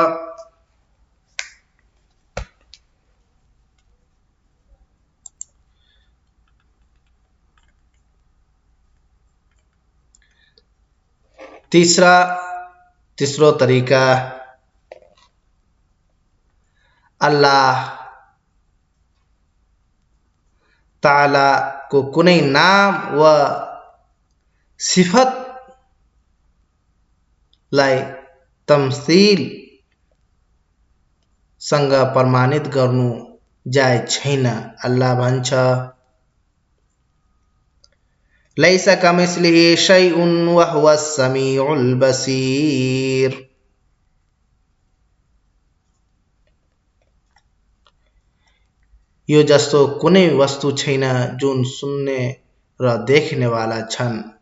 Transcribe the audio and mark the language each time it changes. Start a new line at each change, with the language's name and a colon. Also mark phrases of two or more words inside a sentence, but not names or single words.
Nepali: तीसरो तरीका अल्लाह ताला को कुनै नाम व सिफत लाई तमसील सँग प्रमाणित गर्नु जायज छैन। अल्लाह भन्छ
Arabic: ليس كمثله شيء وهو السميع البصير,
Nepali: यो जस्तो कुनै वस्तु छैन जुन सुन्ने र देख्नेवाला छन्।